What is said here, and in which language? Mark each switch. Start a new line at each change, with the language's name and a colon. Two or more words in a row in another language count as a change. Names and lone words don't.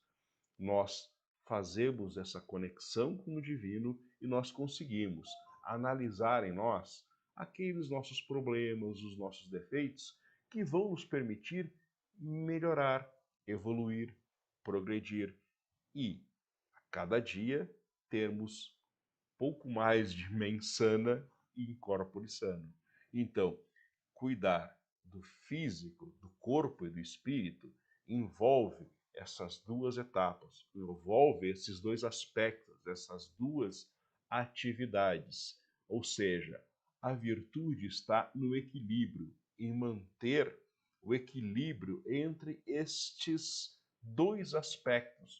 Portuguese: Nós fazemos essa conexão com o divino e nós conseguimos analisar em nós aqueles nossos problemas, os nossos defeitos, que vão nos permitir melhorar, evoluir, progredir e, a cada dia, termos pouco mais de
Latin: mens sana e corpore sano.
Portuguese: Então, cuidar do físico, do corpo e do espírito envolve essas duas etapas, envolve esses dois aspectos, essas duas atividades. Ou seja, a virtude está no equilíbrio, em manter o equilíbrio entre estes dois aspectos.